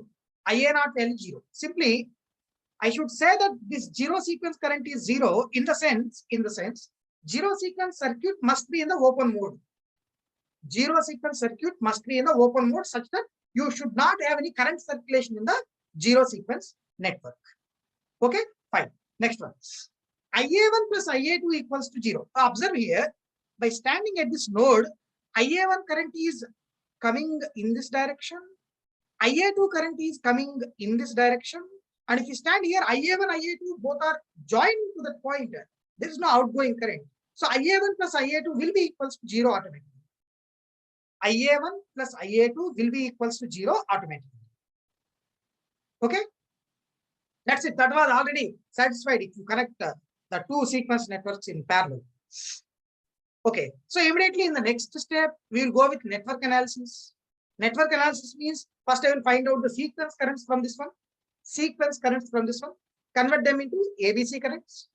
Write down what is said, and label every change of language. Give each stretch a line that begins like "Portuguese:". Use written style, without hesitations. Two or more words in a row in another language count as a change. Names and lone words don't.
English: Simply, I should say that this zero sequence current is 0 in the sense, zero sequence circuit must be in the open mode. Zero sequence circuit must be in the open mode such that you should not have any current circulation in the zero sequence network. Okay, fine. Next one. IA1 plus IA2 equals to 0. Observe here, by standing at this node, IA1 current is coming in this direction. IA2 current is coming in this direction. And if you stand here, IA1, IA2 both are joined to that point. There is no outgoing current. So IA1 plus IA2 will be equals to 0 automatically. IA1 plus IA2 will be equals to 0 automatically. Okay. That's it. That was already satisfied if you connect the two sequence networks in parallel. Okay. So immediately in the next step, we will go with network analysis. Network analysis means first I will find out the sequence currents from this one, sequence currents from this one, convert them into ABC currents.